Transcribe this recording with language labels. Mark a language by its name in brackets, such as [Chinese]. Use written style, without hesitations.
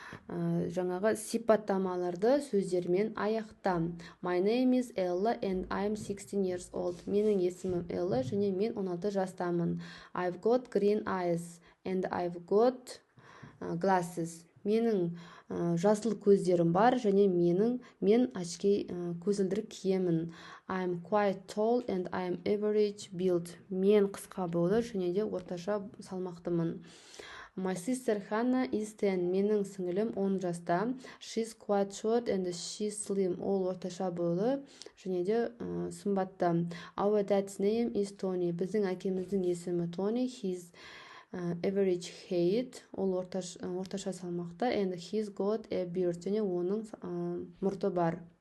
[Kazakh] Жаңағы сипаттамаларды сөздермен аяқта. [English] My name is Ella and I'm 16 years old. [Kazakh] Менің есімім Ella және мен 16 жастамын. [English] I've got green eyes and I've got glasses. [Kazakh] Менің жасыл көздерім бар және мен очки көзілдірік киемін. [English] I'm quite tall and I'm average build. [Kazakh] Мен қысқа бойлы және де орташа салмақтымын. [English] My sister Hannah is 10. [Kazakh] Менің сіңілім 10 жаста. [English] She's quite short and she's slim. [Kazakh] Ол орташа бойлы және де сымбатты. [English] Our dad's name is Tony. [Kazakh] Біздің әкеміздің есімі Tony. [English] He's average height. [Kazakh] Ол орташа салмақта. [English] And he's got a beard. [Kazakh] Және оның мұрты бар.